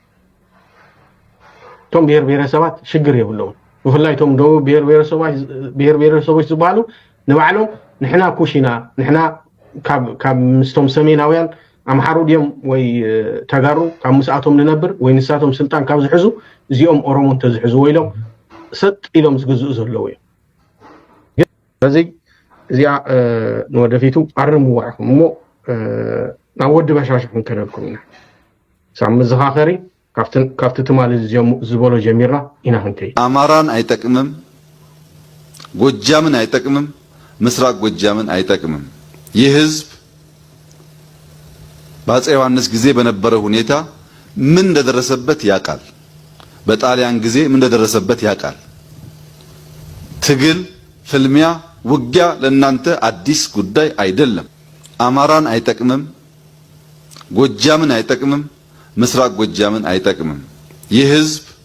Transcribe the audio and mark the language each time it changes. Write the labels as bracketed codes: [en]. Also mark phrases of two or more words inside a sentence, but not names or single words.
[ti] ቶም ብሔረሰባት ሽግር የብለውም ብፍላይ ቶም ደቡብ ብሔረሰቦች ዝበሃሉ ንባዕሎም ንሕና ኩሽና ንሕና ካብ ምስቶም ሰሜናውያን አምሓሩ ዲዮም ወይ ተጋሩ ካብ ምስኣቶም ንነብር ወይ ንሳቶም ስልጣን ካብ ዝሕዙ እዚኦም ኦሮሞን ተዝሕዙ ወይሎም ሰጥ ኢሎም ዝግዝኡ ዘለው እዮም ስለዚ እዚኣ ንወደፊቱ ኣርምዋዕኩም እሞ ናብ ወዲ በሻሽ ክንከደልኩም ኢና ሳብ መዘኻኸሪ ካብቲ ትማል ዝበሎ ጀሚራ ኢና ክንከይ [am] አማራን አይጠቅምም፣ ጎጃምን አይጠቅምም፣ ምስራቅ ጎጃምን አይጠቅምም። ይህ ህዝብ በአፄ ዮሐንስ ጊዜ በነበረ ሁኔታ ምን እንደደረሰበት ያውቃል። በጣሊያን ጊዜ ምን እንደደረሰበት ያውቃል። ትግል፣ ፍልሚያ፣ ውጊያ ለእናንተ አዲስ ጉዳይ አይደለም። አማራን አይጠቅምም፣ ጎጃምን አይጠቅምም፣ ምስራቅ ጎጃምን አይጠቅምም። ይህ ህዝብ